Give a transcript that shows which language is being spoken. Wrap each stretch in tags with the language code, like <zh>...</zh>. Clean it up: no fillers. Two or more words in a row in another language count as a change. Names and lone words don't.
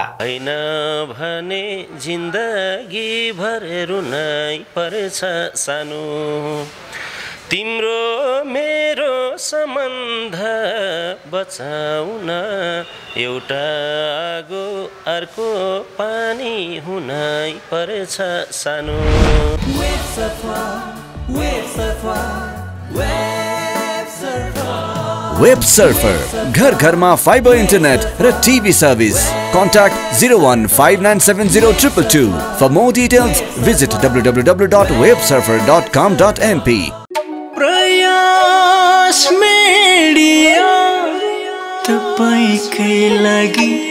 <ne>हैन भने जिन्दगी भर रुनै पर्छ सानो, तिम्रो मेरो सम्बन्ध बचाउन एउटा आगो अर्को पानी हुनै पर्छ सानो।</ne> <en>Wave surfer, wave surfer, wave surfer. वेब सर्फर</en> <ne>घर घरमा</ne> <en>fiber internet र TV service contact 015970222 for more details visit www.websurfer.com.mp</en> <ne>प्रयास मिडिया तपाईकै लागि</ne>